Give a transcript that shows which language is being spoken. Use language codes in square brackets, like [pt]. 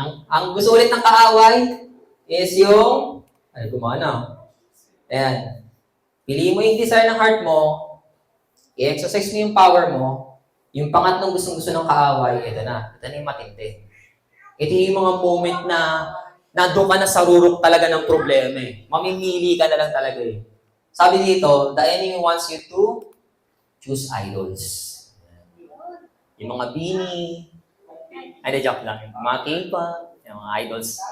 [tl] Ang gusto ulit ng kaaway is yung, ay, gumana. Ayan. Piliin mo yung desire ng heart mo, i-exercise mo yung power mo, yung pangatlong gustong-gusto ng kaaway, ito na. Ito na yung matindi. Ito yung mga moment na nandun ka na sa rurok talaga ng problema eh. Mamimili ka na lang talaga eh. Sabi dito, [en] the enemy wants you to choose idols. [tl] Yung mga bini, ay, joke lang. Yung mga K-pop, yung mga idols.